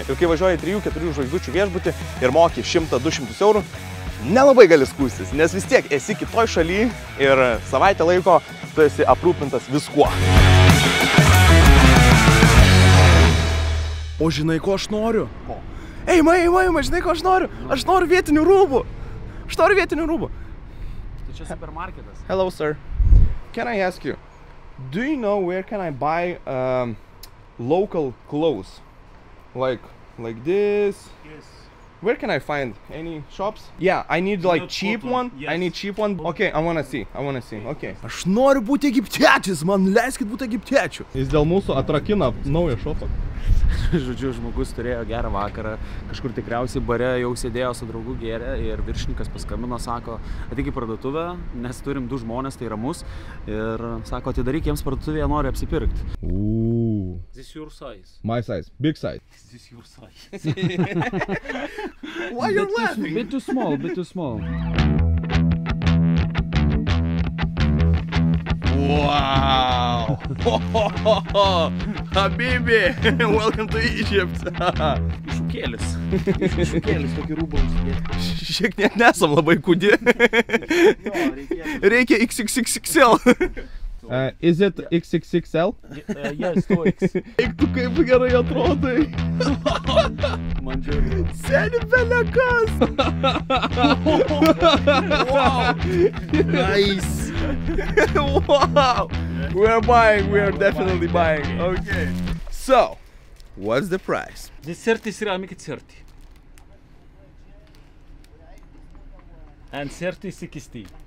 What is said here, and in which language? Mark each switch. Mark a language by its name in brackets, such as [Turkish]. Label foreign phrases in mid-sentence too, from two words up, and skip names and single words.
[Lithuanian] Ir kai važiuoji 3-4 žvaigždučių viešbutį ir moki 100-200 eurų, nelabai gali skųstis, nes vis tiek esi kitoj šaly ir savaitę laiko tu esi aprūpintas viskuo. O žinai, ko aš noriu? Eima, žinai, ko aš noriu? Aš noriu vietinių rūbų. Tai čia supermarketas. [English] Hello, sir. Can I ask you, do you know where can I buy local clothes? Like this? Yes. Where can I find any shops? Yeah, I need like cheap one. Yes. I need cheap one. Okay, I wanna see. Okay. [Lithuanian] Aš noriu būti egiptiečiais, man leiskit būti egiptiečiu. Jis dėl mūsų atrakina naują šopą. Žodžiu, žmogus turėjo gerą vakarą, kažkur tikriausiai bare jau sėdėjo su draugu gėrė ir viršininkas paskambino, sako, ateik į parduotuvę, nes turim 2 žmonės, tai yra mus, ir sako, atidaryk jiems parduotuvėje, nori apsipirkti. [English] This your size. My size, big size. This your size. Why you're laughing? Bit too small. Wow! Habibi! Welcome to Egypt! [Lithuanian] Iššūkėlis tokį rūbą užsidėti. Šiek tiek nesam labai kūdi. Reikia XXXL. [English] Is it XXXL? Yes, 2X. [Lithuanian] Eik tu kaip gerai atrodai. Man žiūrė. Seni belekas. [English] Wow! Nice! Wow! We're buying, we're definitely buying. Okay. So, what's the price? This 30 is make it 30. And 30 60.